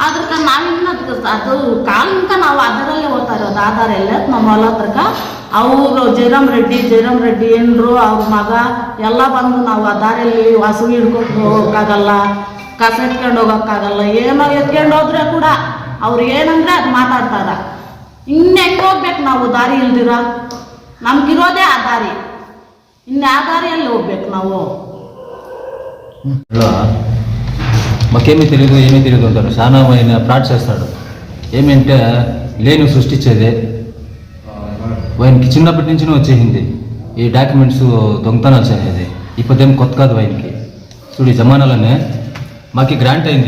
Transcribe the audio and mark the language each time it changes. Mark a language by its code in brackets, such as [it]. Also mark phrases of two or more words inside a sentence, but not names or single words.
[kn] ಅದ್ರಕ ನಾವಿನ್ನ ಅದು ಕಾಲಂಕ ನಾವು ಅದರಲ್ಲೇ ಓದ್ತಾ ಇರೋದು ಆಧಾರಲ್ಲೇ ನಮ್ಮ ಹೊಲ ಹತ್ರಕ ಅವರು ಜಯರಾಮ್ ರೆಡ್ಡಿ ಏನ್ರು ಅವ್ರ ಮಗ ಎಲ್ಲ ಬಂದು ನಾವು ಆ ದಾರಿಯಲ್ಲಿ ಹಸು ಹಿಡ್ಕೊಂಡು ಹೋಗೋಕ್ಕಾಗಲ್ಲ, ಕಸ ಎತ್ಕೊಂಡು ಹೋಗೋಕ್ಕಾಗಲ್ಲ, ಏನೋ ಎತ್ಕೊಂಡು ಹೋದ್ರೆ ಕೂಡ ಅವ್ರು ಏನಂದ್ರೆ ಅದು ಮಾತಾಡ್ತಾರ. ಹೆಂಗೆ ಹೋಗ್ಬೇಕು ನಾವು ದಾರಿ ಇಲ್ದಿರ? ನಮ್ಗಿರೋದೇ ಆ ದಾರಿ, ಇನ್ನು ಆ ದಾರಿಯಲ್ಲಿ ಹೋಗ್ಬೇಕು ನಾವು. [te] మాకేమీ తెలియదు అంటారు. చాలా ఆయన ఫ్రాడ్ చేస్తాడు. ఏమంటే లేని సృష్టించేది ఆయనకి చిన్నప్పటి నుంచి వచ్చేసింది ఈ డాక్యుమెంట్స్ దొంగతనాలు చేసేది. ఇప్పుడేం కొత్త కాదు ఆయనకి. చూడు ఈ జమానాలోనే మాకు గ్రాంట్ అయింది.